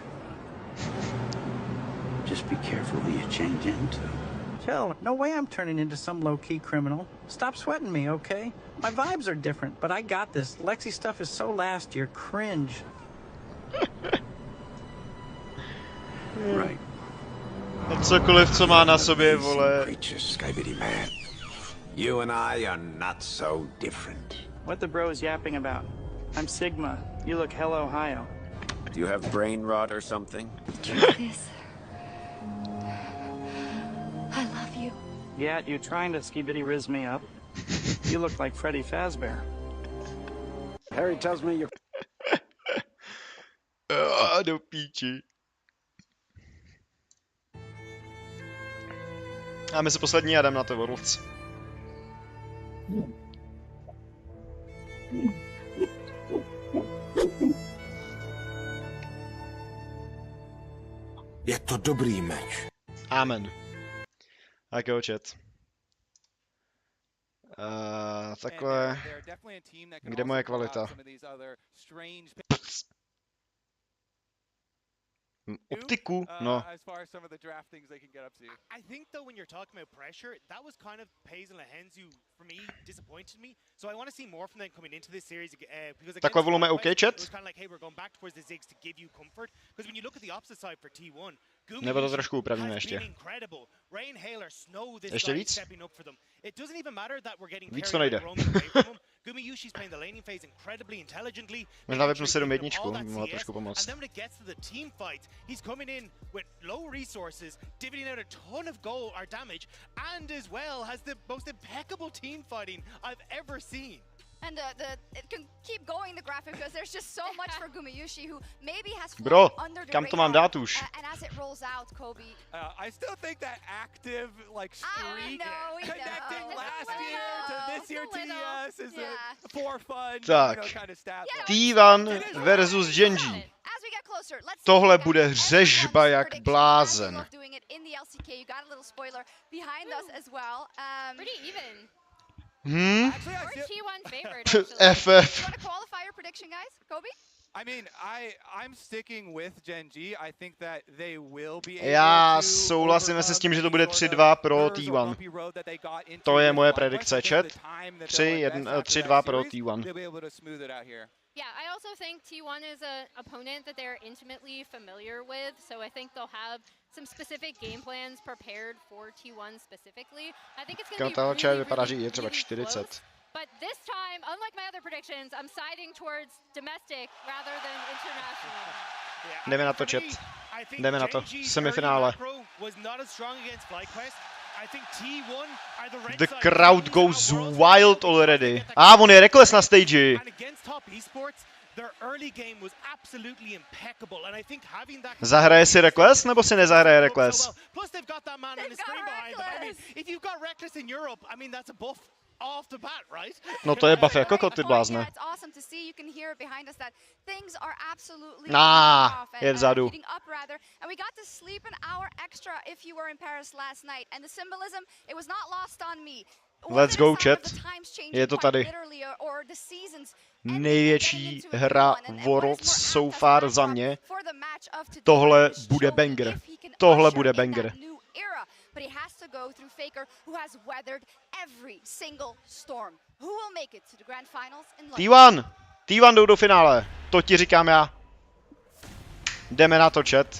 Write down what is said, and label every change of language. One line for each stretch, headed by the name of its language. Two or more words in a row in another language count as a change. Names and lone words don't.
English: Just be careful who you change into. Chill. No way I'm turning into some low-key criminal. Stop sweating me, okay? My vibes are different, but I got this. Lexi stuff is so last year. Cringe. Right.
Czech: A cokoliv, co má na sobě, vole.
English: Man. You and I are not so different. What the bro is yapping about? I'm Sigma. You look hella Ohio. Do you have brain rot or something? This. I love you. Yeah, you trying to skibidi riz me up. You look like Freddy Fazbear. Harry tells me you're...
Czech: Do píči. A my se poslední a jdem na to Worlds. Je to dobrý meč. Amen. Tak jo, chat. Takhle. Kde moje kvalita? Optiku, no.
English: As far as some of the draft things they can get up to. I think though when you're talking about pressure, that was kind of Hazel and Hens who, for me, disappointed me. So I want to see more from them coming into this series because
Czech: Takhle
English: volume OK,
Czech: chat?
English: It was kind of like, hey, we're going back towards the Ziggs to give you comfort. Because when you look at the opposite side for T1,
Czech: Nebo to trošku upravíme ještě. Ještě víc? Víc to nejde. Možná vypnu 7-1, mohla trošku pomoct.
English: He's coming in with low resources, divvying out a ton of goal or damage, and as well has the most impeccable team fighting I've ever seen. And it can keep going, the graphic, because there's just so much for Gumayushi, who maybe has Bro, under the
Czech: kam to mám dát už?
English: And as it rolls out, Kobe. I still think that active streak connecting last year to this year TES is for fun,
Czech: tak.
English: kind of stat. T1 versus GEN.G.
Czech: Tohle bude řežba jak blázen.
English: FF. I mean, I'm sticking with Gen.G. I think that they will be able
Czech: Já souhlasím se s tím, že to bude 3-2 pro T1. To je moje predikce, chat. 3-2 pro T1.
English: Yeah, I also think T1 is an opponent that they're intimately familiar with, so I think they'll have some specific game plans prepared for T1 specifically. I think it's going to be really,
Czech: vypadá, že je třeba
English: really 40. Close. But this time, unlike my other predictions, I'm siding towards domestic rather than international.
Czech: Jdeme na to, chat. Jdeme na to. Semifinále.
English: The crowd goes wild already.
Czech: On je Reckless na stage. Zahraje si Reckless, nebo si nezahraje Reckless?
English: off the bat, right?
Czech: No to je buff jako kot, ty blázne.
English: It's awesome to see. You can hear it behind us that things are absolutely
Czech: Je vzadu.
English: heating up rather. And we got to sleep an hour extra if you were in Paris last night. And the symbolism, it was not lost on me. Let's go, chat.
Czech: Je to tady. Největší hra Worlds
English: so far
Czech: za mě. Tohle bude banger. Tohle bude banger.
English: But he has to go through Faker, who has weathered every single storm. Who will make it to the grand finals in London?
Czech: T1 jdou do finále. To ti říkám já. Jdeme na to, chat.